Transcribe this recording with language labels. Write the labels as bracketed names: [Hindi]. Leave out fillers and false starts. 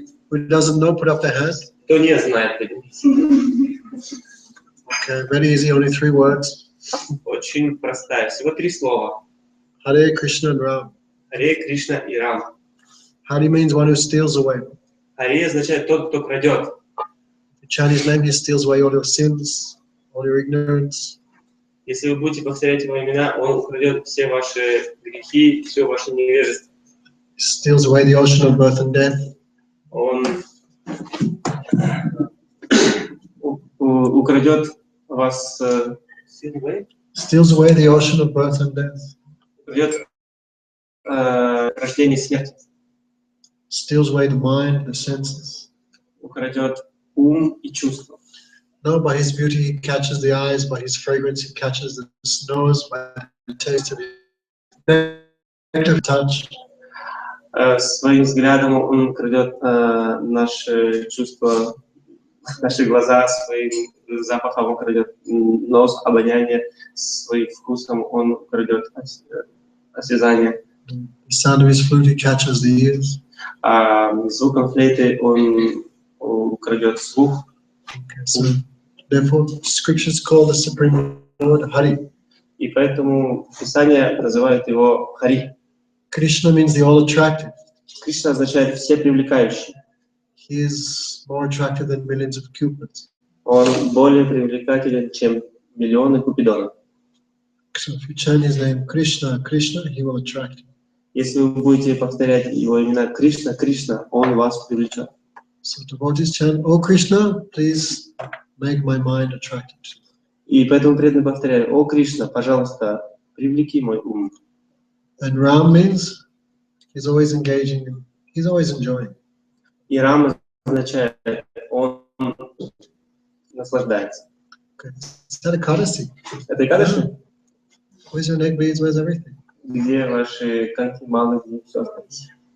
[English] Who doesn't know, put up their hand. [Russian] Кто не знает? [English] Okay, very easy, only 3 words. [Russian] Очень простая, всего 3 слова. [English] Hare Krishna and Ram. [Russian] Харе Кришна и Рам. [English] Hari means one who steals away. [Russian] Харе означает тот, кто крадет. [English] You chant his name, he steals away all your sins, all your ignorance. [Russian] Если вы будете повторять его имена, он украдет все ваши грехи, все ваше невежество. [English] He steals away the ocean of birth and death. [Russian] Он украдет вас... [English] Steals away the ocean of birth and death. [Russian] Украдет рождение и смерть. [English] Steals away the mind, the senses. [Russian] Украдет ум и чувства. [English] No, by his beauty he catches the eyes, by his fragrance he catches the nose, by the taste of his touch. [Russian] Своим взглядом он крадет наши чувства, наши глаза, своим запахом он крадет нос, обоняние, своим вкусом он крадет осязание. [English] The sound of his flute he catches the ears. [Russian] Звуком флейты он украдет слух. [English] Okay, so therefore, scriptures call the Supreme Lord Hari. [Russian] И поэтому Писание называет его Хари. [English] Krishna means the all-attractive. [Russian] Кришна означает все привлекающий. [English] He is more attractive than millions of cupids. [Russian] Он более привлекателен, чем миллионы купидонов. [English] So if you chant his name Krishna, Krishna, he will attract you. [Russian] Если вы будете повторять его имена Кришна, Кришна, он вас привлечет. [English] So devotees chant, "Oh Krishna, please make my mind attracted to you." [Russian] И поэтому преданные повторяли: «О Кришна, пожалуйста, привлеки мой ум». [English] And Ram means he's always engaging, he's always enjoying. [Russian] И Рам означает, он наслаждается. [English] Okay. Is that a Kadasi? [Russian] Это Экадаши? [English] Where's your neck beads? Where's everything? [Russian] Где ваши канки, малы, где все осталось?